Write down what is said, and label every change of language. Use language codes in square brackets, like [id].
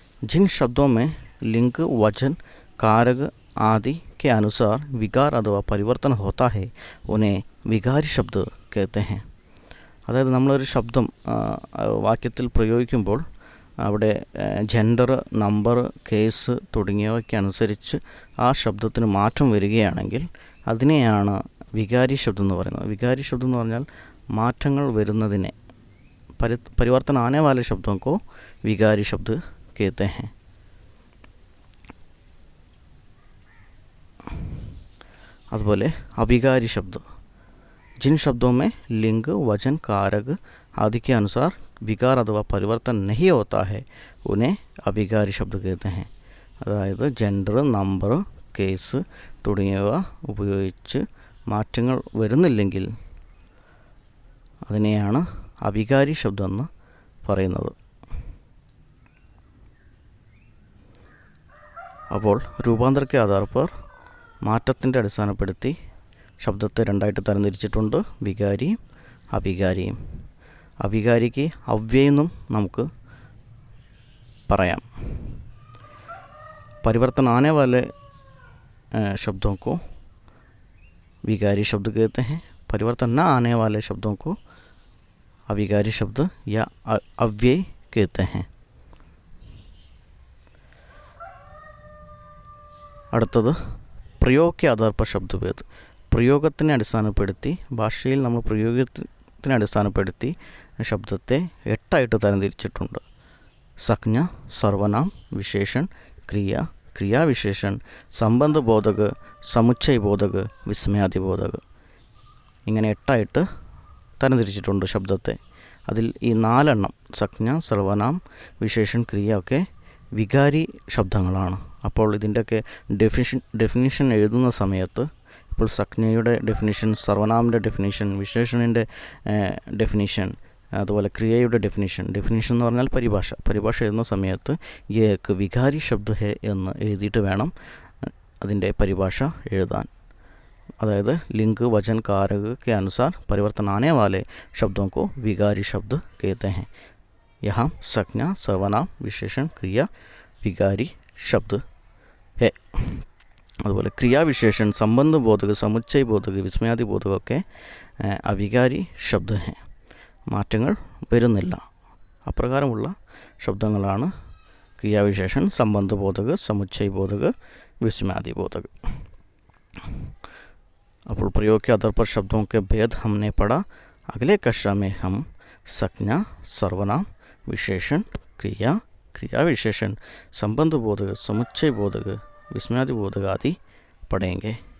[hi] जिन शब्दों में लिंग, वचन, कारक आदि के अनुसार विकार अथवा परिवर्तन होता है उन्हें विकारी शब्द कहते हैं. [ml] അതായത് നമ്മളൊരു ശബ്ദം വാക്യത്തിൽ പ്രയോഗിക്കുമ്പോൾ അവിടെ ജെൻഡർ, നമ്പർ, കേസ് തുടങ്ങിയവയ്ക്കനുസരിച്ച് ആ ശബ്ദത്തിന് മാറ്റം വരികയാണെങ്കിൽ അതിനെയാണ് വികാരി ശബ്ദം എന്ന് പറയുന്നത്. വികാരി ശബ്ദം എന്ന് പറഞ്ഞാൽ മാറ്റങ്ങൾ വരുന്നതിനെ, പരിവർത്തന [hi] ആने वाले शब्दों को विकारी शब्द कहते हैं. [ml] അതുപോലെ അവികാരി ശബ്ദം. [hi] जिन शब्दों में लिंग, वचन, कारक आदि के अनुसार विकार अथवा परिवर्तन नहीं होता है उन्हें अविकारी शब्द कहते हैं. [ml] അതായത് ജെൻഡർ, നമ്പർ, കേസ് തുടങ്ങിയവ ഉപയോഗിച്ച് മാറ്റങ്ങൾ വരുന്നില്ലെങ്കിൽ അതിനെയാണ് അവികാരി ശബ്ദം എന്ന് പറയുന്നത്. അപ്പോൾ രൂപാന്തരക്ക് [hi] ആധാർ പർ [ml] മാറ്റത്തിൻ്റെ അടിസ്ഥാനപ്പെടുത്തി ശബ്ദത്തെ രണ്ടായിട്ട് തരംതിരിച്ചിട്ടുണ്ട്, വികാരിയും അവികാരിയും. അവികാരിക്ക് അവ്യയെന്നും നമുക്ക് പറയാം. [hi] परिवर्तन आने वाले शब्दों को विकारी शब्द कहते हैं. परिवर्तन न आने वाले शब्दों को अविकारी शब्द या अव्यय कहते हैं. [ml] അടുത്തത് പ്രയോഗ [hi] के आधार पर शब्दभेद. [ml] പ്രയോഗത്തിനെ അടിസ്ഥാനപ്പെടുത്തി, ഭാഷയിൽ നമ്മൾ പ്രയോഗത്തിനെ അടിസ്ഥാനപ്പെടുത്തി ശബ്ദത്തെ 8 തരംതിരിച്ചിട്ടുണ്ട്. സംജ്ഞ, സർവനാം, വിശേഷൺ, ക്രിയ, ക്രിയാവിശേഷൻ, സംബന്ധബോധക, സമുച്ചയബോധക, വിസ്മയാദിബോധക. ഇങ്ങനെ 8 തരംതിരിച്ചിട്ടുണ്ട് ശബ്ദത്തെ. അതിൽ ഈ 4 സംജ്ഞ, സർവനാം, വിശേഷൺ, ക്രിയ ഒക്കെ വികാരി ശബ്ദങ്ങളാണ്. അപ്പോൾ ഇതിൻ്റെയൊക്കെ ഡെഫിനിഷൻ എഴുതുന്ന സമയത്ത് ഇപ്പോൾ സംജ്ഞയുടെ ഡെഫിനിഷൻ, സർവനാമിൻ്റെ ഡെഫിനിഷൻ, വിശേഷണിൻ്റെ ഡെഫിനിഷൻ, അതുപോലെ ക്രിയയുടെ ഡെഫിനിഷൻ എന്ന് പറഞ്ഞാൽ പരിഭാഷ എഴുതുന്ന സമയത്ത് [hi] ഏക്ക് വികാരി ശബ്ദ ഹെ [ml] എന്ന് എഴുതിയിട്ട് വേണം അതിൻ്റെ പരിഭാഷ എഴുതാൻ. [hi] അതായത് ലിംഗ്, വചൻ, कारक के अनुसार परिवर्तन आने वाले शब्दों को विकारी शब्द कहते हैं. यहाँ संज्ञा, सर्वनाम, विशेषण, क्रिया विकारी शब्द है. [ml] അതുപോലെ ക്രിയാവിശേഷൻ സംബന്ധ ബോധക സമുച്ചയ ബോധക വിസ്മയാദി ബോധകമൊക്കെ [hi] അവികാരി ശബ്ദ ഹെ, [ml] മാറ്റങ്ങൾ വരുന്നില്ല. അപ്രകാരമുള്ള ശബ്ദങ്ങളാണ് ക്രിയാവിശേഷൻ സംബന്ധ ബോധക സമുച്ചയ ബോധക विस्मयादि बोधक. [hi] अब प्रयोग के आधार पर शब्दों के भेद हमने पढ़ा. अगले कक्षा में हम संज्ञा, सर्वनाम, विशेषण, क्रिया, क्रिया विशेषण, संबंध बोधक, समुच्चय बोधक, विस्मयादि बोधक आदि पढ़ेंगे.